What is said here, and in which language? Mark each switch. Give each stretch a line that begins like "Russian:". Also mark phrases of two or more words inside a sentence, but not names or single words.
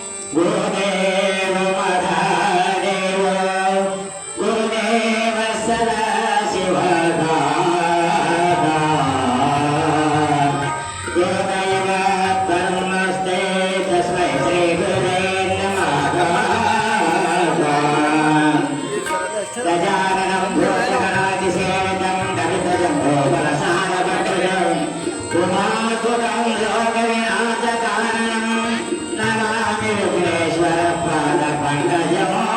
Sanskrit: ಗುರುದೇವ ಮಹಾದೇವ ಗುರುದೇವ ಸದಾ ಶಿವಗ ಗುರುದೇವ ಕರ್ಮಸ್ತೆ ತಸ್ಮೈ ಶ್ರೀ ಗುರುದೇ ನಮಃ ಗಜಾನನಂ ಭೂತಗಣಾತಿಸೇವಿತಂ ಕವಿತಜಂಭೋ ಬಲಸಾರಭಟಂ ಉಮಾಸುತಂ ಲೋಕವಿನಾಶಕಾರಣಂ ನಮಾಮಿ ವಿಘ್ನೇಶ್ವರ ಪಾದಪಂಕಜಂ